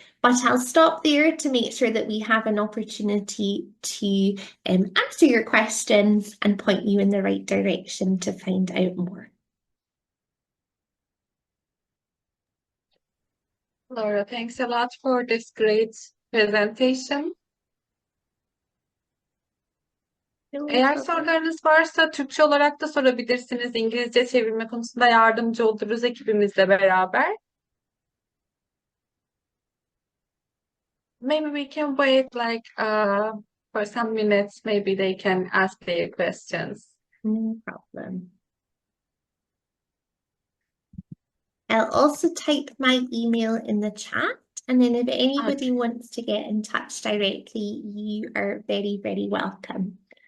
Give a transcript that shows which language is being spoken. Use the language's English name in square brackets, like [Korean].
[English] But I'll stop there to make sure that we have an opportunity to answer your questions and point you in the right direction to find out more. Laura, thanks a lot for this great presentation. [Turkish] Eğer sorularınız varsa Türkçe olarak da sorabilirsiniz. İngilizce çevirme konusunda yardımcı oluruz ekibimizle beraber. [English] Maybe we can wait like for some minutes. Maybe they can ask their questions. No problem. I'll also type my email in the chat, and then if anybody wants to get in touch directly, you are very, very welcome.